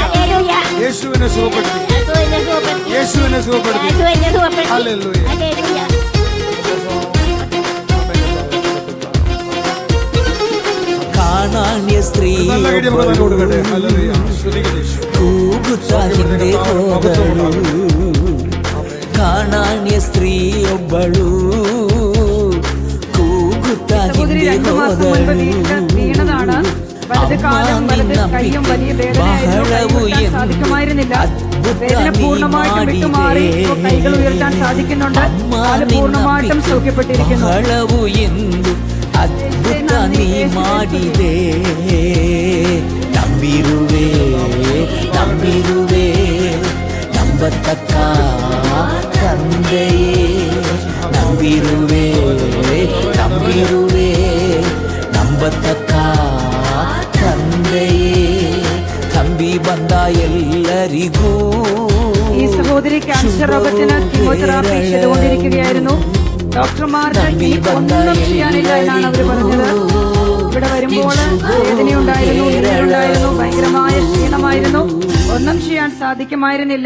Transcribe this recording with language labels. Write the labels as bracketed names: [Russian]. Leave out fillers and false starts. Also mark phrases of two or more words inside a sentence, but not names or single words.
[Malayalam] യേശുവിനെ സുഖപ്പെടുത്തി, യേശുവിനെ സുഖപ്പെടുത്തി. ഹല്ലേലൂയ. കാണാണ്യ സ്ത്രീ നല്ല കൈയ്യടി നമുക്ക് തന്നെ കൊടുക്കട്ടെ. ഹല്ലേലൂയ. സ്തുതിക്കുന്നു യേശു. [Kannada] ಕೂಗುತ್ತಾ ಹಿಂದೆ ಹೋದಳು ಕಾಣಾಣ್ಯ ಸ್ತ್ರೀಯೊಬ್ಬಳು ಕೂಗುತ್ತಾ [Malayalam] സഹോദരി [Kannada] ಹಿಂದೆ [Malayalam] 2 മാസം മുൻപ് വീണതാണ്. വലത് കാലും വലത് കൈയും വലിയ വേദനയായിരുന്നു. കൈ ഉയർത്താൻ സാധിക്കുമായിരുന്നില്ല. വേദന പൂർണ്ണമായിട്ടും വിട്ടുമാറി. ഇപ്പോൾ കൈകൾ ഉയർത്താൻ സാധിക്കുന്നുണ്ട്. കാല് പൂർണ്ണമായിട്ടും സൗഖ്യപ്പെട്ടിരിക്കുന്നു. [Kannada] ಬಹಳವು ಎಂದು ಅದ್ಭುತ ನೀ ಮಾಡಿದೆ ನಂಬಿರುವೆ ನಂಬಿರುವೆ ನಂಬತಕ್ಕ ತಂದೆಯೇ ನಂಬಿರುವೆ ನಂಬಿರುವೆ ನಂಬತಕ್ಕ ತಂದೆಯೇ ನಂಬಿ ಬಂದ ಎಲ್ಲರಿಗೂ [Malayalam] ഈ സഹോദരി ക്യാൻസർ രോഗത്തിന് കീമോതെറാപ്പി ചെയ്തുകൊണ്ടിരിക്കുകയായിരുന്നു. ഡോക്ടർമാർക്ക് ഇനി ഒന്നും ചെയ്യാനില്ല എന്നാണ് അവർ പറഞ്ഞത്. ഇവിടെ വരുമ്പോൾ വേദനയുണ്ടായിരുന്നു, നീരുണ്ടായിരുന്നു, ഭയങ്കരമായ ക്ഷീണമായിരുന്നു. ഒന്നും ചെയ്യാൻ സാധിക്കുമായിരുന്നില്ല.